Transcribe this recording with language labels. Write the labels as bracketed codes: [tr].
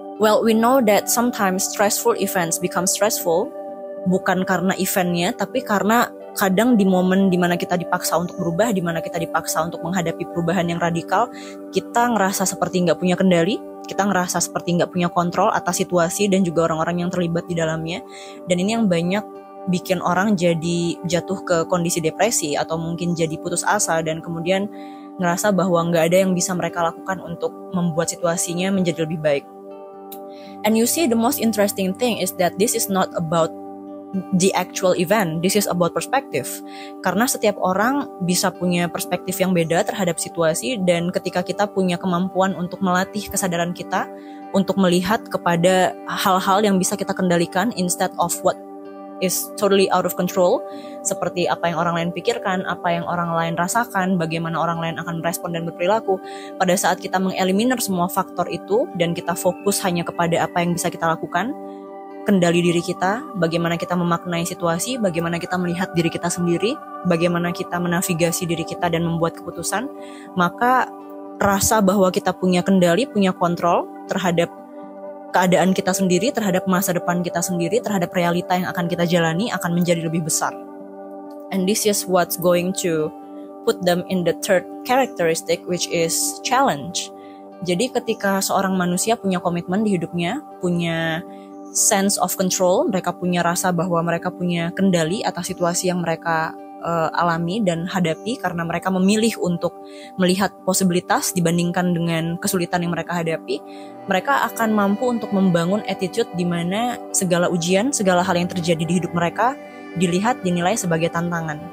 [en] Well, we know that sometimes stressful events become stressful, [id] bukan karena eventnya, tapi karena kadang di momen dimana kita dipaksa untuk berubah, dimana kita dipaksa untuk menghadapi perubahan yang radikal, kita ngerasa seperti nggak punya kendali, kita ngerasa seperti nggak punya kontrol atas situasi dan juga orang-orang yang terlibat di dalamnya. Dan ini yang banyak bikin orang jadi jatuh ke kondisi depresi atau mungkin jadi putus asa, dan kemudian ngerasa bahwa nggak ada yang bisa mereka lakukan untuk membuat situasinya menjadi lebih baik. [en] And you see, the most interesting thing is that this is not about the actual event, this is about perspective. [id] Karena setiap orang bisa punya perspektif yang beda terhadap situasi, dan ketika kita punya kemampuan untuk melatih kesadaran kita untuk melihat kepada hal-hal yang bisa kita kendalikan [en] instead of what is totally out of control, [id] seperti apa yang orang lain pikirkan, apa yang orang lain rasakan, bagaimana orang lain akan merespon dan berperilaku. Pada saat kita mengeliminir semua faktor itu dan kita fokus hanya kepada apa yang bisa kita lakukan, kendali diri kita, bagaimana kita memaknai situasi, bagaimana kita melihat diri kita sendiri, bagaimana kita menavigasi diri kita dan membuat keputusan, maka rasa bahwa kita punya kendali, punya kontrol terhadap keadaan kita sendiri, terhadap masa depan kita sendiri, terhadap realita yang akan kita jalani akan menjadi lebih besar. [en] And this is what's going to put them in the third characteristic, which is challenge. [id] Jadi ketika seorang manusia punya komitmen di hidupnya, punya [en] sense of control, [id] mereka punya rasa bahwa mereka punya kendali atas situasi yang mereka alami dan hadapi, karena mereka memilih untuk melihat posibilitas dibandingkan dengan kesulitan yang mereka hadapi, mereka akan mampu untuk membangun attitude di mana segala ujian, segala hal yang terjadi di hidup mereka dilihat, dinilai sebagai tantangan.